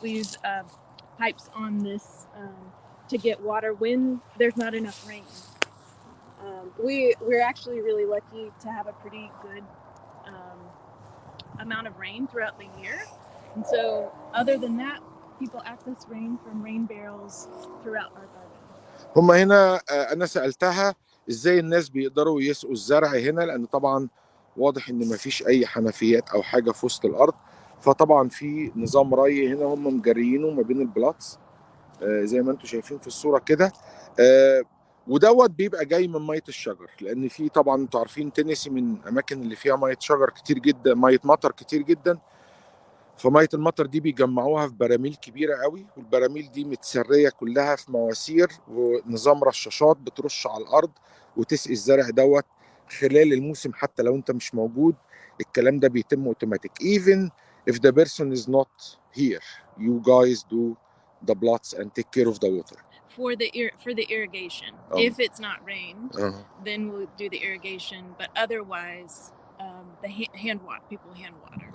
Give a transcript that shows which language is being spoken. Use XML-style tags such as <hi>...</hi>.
<en>We use pipes on this to get water when there's not enough rain. We're actually really lucky to have a pretty good amount of rain throughout the year, and so other than that, people access rain from rain barrels throughout our garden.</en> <ar>هم هنا انا سالتها ازاي الناس بيقدروا يسقوا الزرع هنا، لان طبعا واضح ان مفيش اي حنفيات او حاجه في وسط الارض. فطبعا في نظام ري هنا هم مجريينه ما بين البلاطس زي ما انتم شايفين في الصوره كده. ودوت بيبقى جاي من ميه الشجر، لان في طبعا انتوا عارفين تينيسي من الاماكن اللي فيها ميه شجر كتير جدا، ميه مطر كتير جدا. فميه المطر دي بيجمعوها في براميل كبيره قوي، والبراميل دي متسريه كلها في مواسير ونظام رشاشات بترش على الارض وتسقي الزرع دوت خلال الموسم. حتى لو انت مش موجود الكلام ده بيتم اوتوماتيك.</ar> <en>even if the person is not here you guys do the plots and take care of the water For the irrigation. If it's not rained, then we'll do the irrigation, but otherwise the hand water, people hand water.</en>